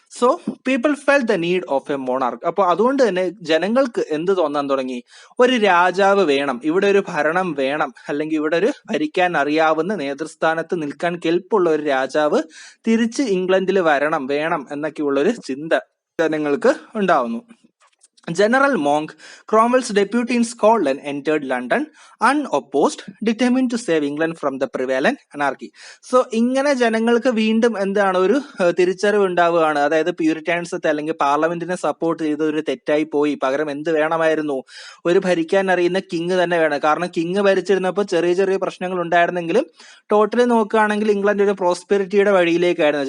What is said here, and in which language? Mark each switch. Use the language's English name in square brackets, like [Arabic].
[English] So people felt the need of a monarch. [Malayalam] അപ്പോൾ അതുകൊണ്ട് തന്നെ ജനങ്ങൾക്ക് എന്ത് തോന്നാൻ തുടങ്ങി, ഒരു രാജാവ് വേണം, ഇവിടെ ഒരു ഭരണം വേണം, അല്ലെങ്കിൽ ഇവിടെ ഒരു ഭരിക്കാൻ അറിയാവുന്ന നേതൃസ്ഥാനത്ത് നിൽക്കാൻ കെൽപ്പുള്ള ഒരു രാജാവ് തിരിച്ച് ഇംഗ്ലണ്ടിൽ വേണം എന്നൊക്കെയുള്ള ഒരു ചിന്ത ജനങ്ങൾക്ക് ഉണ്ടാവുന്നു. [English] General Monk, Cromwell's deputy in Scotland, entered London unopposed, determined to save England from the prevalent anarchy. [Malayalam] So ഇങ്ങനെ ജനങ്ങൾക്ക് വീണ്ടും ഒരു തിരിച്ചറിവ് ഉണ്ടാവുകയാണ്. അതായത് പ്യൂരിറ്റാൻസത്തെ അല്ലെങ്കിൽ പാർലമെന്റിനെ സപ്പോർട്ട് ചെയ്ത് ഒരു തെറ്റായി പോയി, പകരം എന്ത് വേണമായിരുന്നു, ഒരു ഭരിക്കാൻ അറിയുന്ന കിങ് തന്നെ വേണം. കാരണം കിങ് ഭരിച്ചിരുന്നപ്പോൾ ചെറിയ ചെറിയ പ്രശ്നങ്ങൾ ഉണ്ടായിരുന്നെങ്കിലും ടോട്ടലി നോക്കുകയാണെങ്കിൽ ഇംഗ്ലണ്ട് ഒരു പ്രോസ്പെരിറ്റിയുടെ വഴിയിലേക്കായിരുന്നു.